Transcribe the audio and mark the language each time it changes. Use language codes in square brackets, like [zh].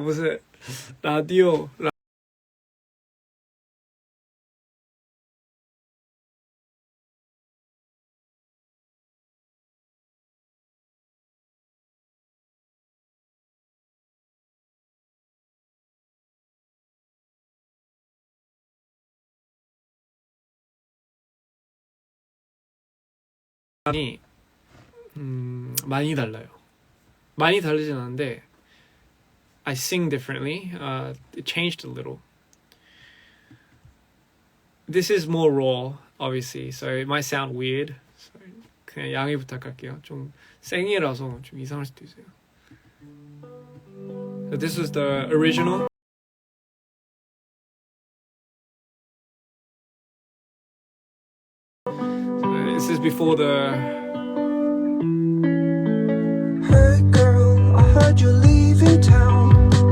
[ko] 무슨 라디오 이 많이 달라요. 많이 다르진 않은데 [en] I sing differently. It changed a little. This is more raw, obviously, so it might sound weird. [ko] So 그냥 양해 부탁할게요. 좀 생이라서 좀 이상할 수도 있어요. [en] So this was the original. So this is before the Hey girl, I heard you're leaving town.